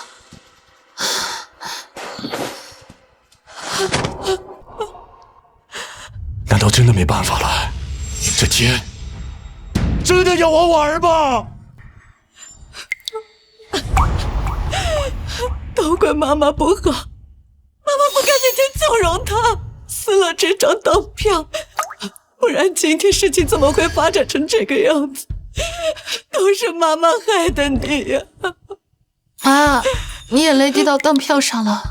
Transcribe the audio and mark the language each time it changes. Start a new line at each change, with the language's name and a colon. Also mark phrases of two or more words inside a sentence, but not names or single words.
Chinese: 难道真的没办法了？这天真的要我玩吗？都怪媽媽不好，媽媽不該那天縱容他撕了這張當票，不然今天事情怎麼會發展成這個樣子？都是媽媽害的你呀！媽，你眼淚滴到當票上了。